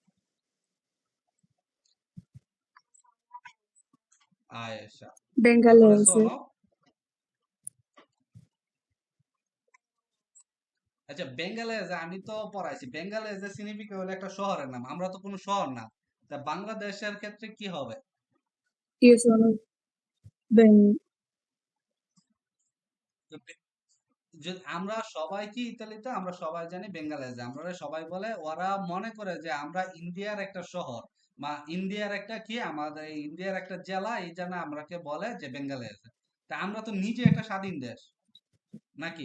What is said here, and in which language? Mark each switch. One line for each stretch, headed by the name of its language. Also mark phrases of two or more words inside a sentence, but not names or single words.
Bangla: আয়েশা। তারপরে Bengalese. সোনো, আচ্ছা বেঙ্গালেজ আমি তো পড়াইছি, বেঙ্গালেজের সিগনিফিকেট হলো একটা শহরের নাম, আমরা তো কোনো শহর না। তা বাংলাদেশের ক্ষেত্রে কি হবে?
Italian: Io sono Ben.
Bangla: তো আমরা সবাই কি ইতালিতে, আমরা সবাই জানি বেঙ্গালেজ, আমরা সবাই বলে, ওরা মনে করে যে আমরা ইন্ডিয়ার একটা শহর বা ইন্ডিয়ার একটা কি, আমাদের ইন্ডিয়ার একটা জেলা, এই জন্য আমরাকে বলে যে বেঙ্গালেজ। তা আমরা তো নিজে একটা স্বাধীন দেশ নাকি?